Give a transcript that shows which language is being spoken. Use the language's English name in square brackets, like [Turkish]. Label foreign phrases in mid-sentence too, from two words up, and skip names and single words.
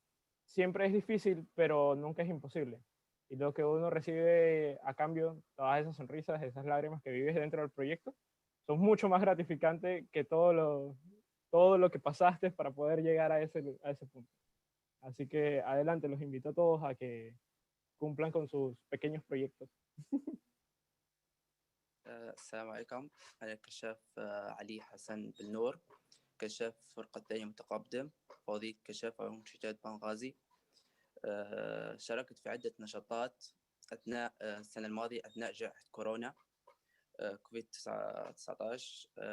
[Spanish] Siempre es difícil, pero nunca es imposible. Y lo que uno recibe a cambio, todas esas sonrisas, esas lágrimas que vives dentro del proyecto, son mucho más gratificantes que todo lo que pasaste para poder llegar a ese punto. Así que adelante, los invito a todos a que cumplan con sus pequeños proyectos. [Arabic] السلام عليكم. أنا الكشاف علي حسن بالنور، كشاف فرقة تعليم متقدم، وظيفة كشاف علوم شتات بنغازي. شاركت في عدة نشاطات أثناء السنة الماضية أثناء جائحة كورونا كوفيد 19.